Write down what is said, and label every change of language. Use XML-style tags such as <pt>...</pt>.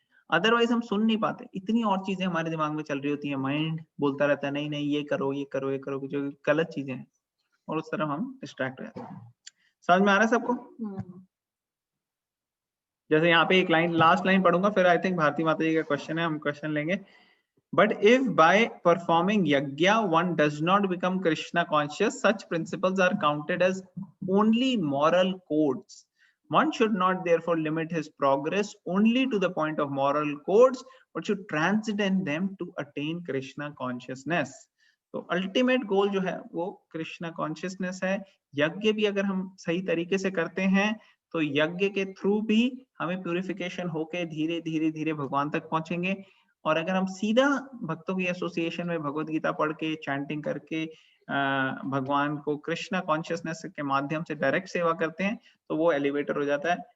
<hi>Otherwise हम सुन नहीं पाते, इतनी और चीजें हमारे दिमाग में चल रही होती है, माइंड बोलता रहता है नहीं नहीं ये करो ये करो ये करो, जो गलत चीजें हैं, और उस तरफ हम डिस्ट्रैक्ट हो जाते हैं। समझ में आ रहा है सबको? जैसे यहाँ पे एक लाइन, लास्ट लाइन पढ़ूंगा, फिर आई थिंक भारती माता जी का क्वेश्चन है, हम क्वेश्चन लेंगे।</hi> <en>But if by performing yajna one does not become Krishna conscious, such principles are counted as only moral codes. One should not therefore limit his progress only to the point of moral codes, but should transcend them to attain Krishna consciousness.</en> <hi>तो ultimate goal जो है वो Krishna consciousness है। यज्ञ भी अगर हम सही तरीके से करते हैं तो यज्ञ के थ्रू भी हमें प्यूरिफिकेशन होके धीरे धीरे धीरे भगवान तक पहुंचेंगे। और अगर हम सीधा भक्तों की एसोसिएशन में भगवत गीता पढ़ के चैंटिंग करके भगवान को कृष्णा कॉन्शियसनेस के माध्यम से डायरेक्ट सेवा करते हैं तो वो एलिवेटर हो जाता है।</hi>